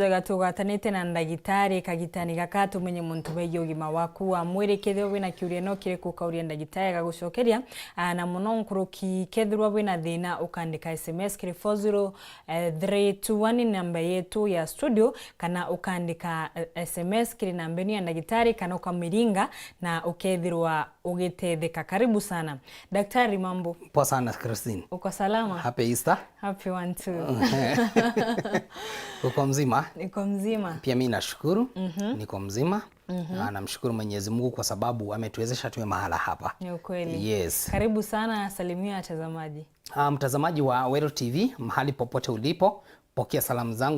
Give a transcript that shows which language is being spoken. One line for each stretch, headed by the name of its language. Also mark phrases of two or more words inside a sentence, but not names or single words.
Meru: daga tugatanite na ndagitari kagitani gakatu menye muntu beyo gima waku wa mwiri kethiro wina kiuria no kire kukauria ndagitari gagucokeria na muno nkuruki kethirwa wina thina ukandika SMS kiri 40321 namba yetu ya studio kana ukandika SMS kiri nambeni ya ndagitari kana ukamiringa na ukethirwa ugitetheka.
Swahili: Karibu sana. Daktari, mambo? Poa sana Christine. Uko salama?
English: Happy Easter. Happy one too.
Swahili: Uko mzima? Niko mzima. Pia mimi nashukuru. Niko mzima. Na namshukuru Mwenyezi Mungu kwa sababu ametuwezesha tuwe mahala hapa. Ni ukweli. Yes. Karibu sana, salimia watazamaji. Mtazamaji wa Weru TV, mahali popote ulipo, pokea salamu zangu.